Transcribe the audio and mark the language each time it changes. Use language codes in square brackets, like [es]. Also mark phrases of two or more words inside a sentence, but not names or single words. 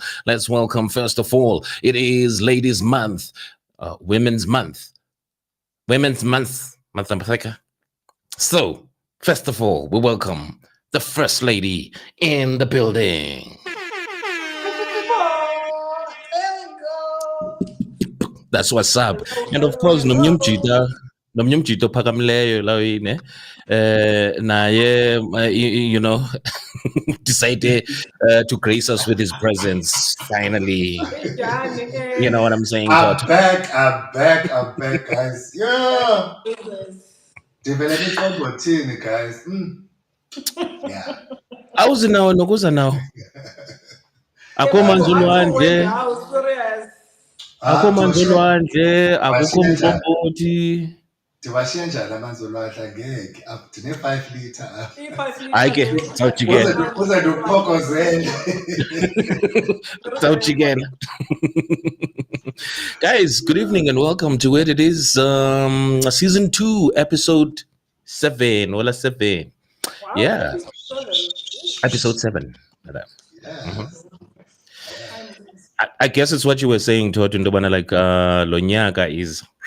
[en] Let's welcome, first of all, it is Ladies' Month, Women's Month, Month of Africa. So, first of all, we welcome the First Lady in the building. That's what's up. And of course, [xh] nomnyumjito phakamileyo lawine naye [en] decided to grace us with his presence finally. You know what I'm saying, Toto? I'm back, guys. Yeah. Developing from routine, guys. Yeah. [xh] Awuzi nawe nokuza nawo akho manzi olwandle akho manzi olwandle akukho mqombothi Ndiwashiya njani amanzi olwandle ngeke ndine-5 litre hayi ke sawujikela uze ndikuphokozele. sawujikela. [en] Guys, good evening and welcome to it. It is season 2, episode 7. Wala 7. Wow, Yeah. Episode 7. Yeah. I guess it's what you were saying, Toto Ndobana, like Lonyaka is.